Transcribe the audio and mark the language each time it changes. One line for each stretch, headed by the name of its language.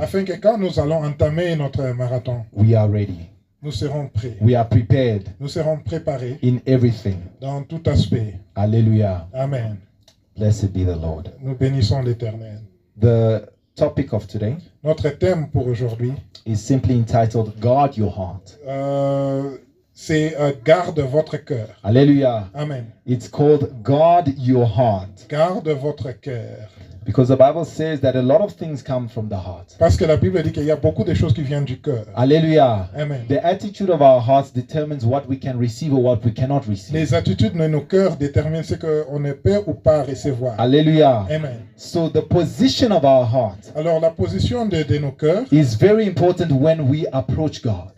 French: Afin que quand nous allons entamer notre marathon,
English: we are ready.
French: nous serons prêts.
English: We are prepared
French: Nous serons préparés
English: in everything.
French: dans tout aspect.
English: Hallelujah. Amen. Blessed be the Lord.
French: Nous bénissons l'Éternel.
English: The topic of today
French: Notre thème pour aujourd'hui,
English: is simply entitled Guard Your Heart.
French: c'est garde votre cœur.
English: Hallelujah. Amen. It's called Guard Your Heart
French: Garde votre cœur.
English: because the Bible says that a lot of things come from the heart.
French: Parce que la Bible dit qu'il y a beaucoup de choses qui viennent du cœur.
English: Hallelujah. Amen. The attitude of our hearts determines what we can receive or what we cannot receive.
French: Les attitudes de nos cœurs déterminent ce qu'on ne peut ou pas recevoir.
English: Hallelujah. Amen. So the position of our heart
French: Alors la position de nos cœurs
English: is very important when we approach God.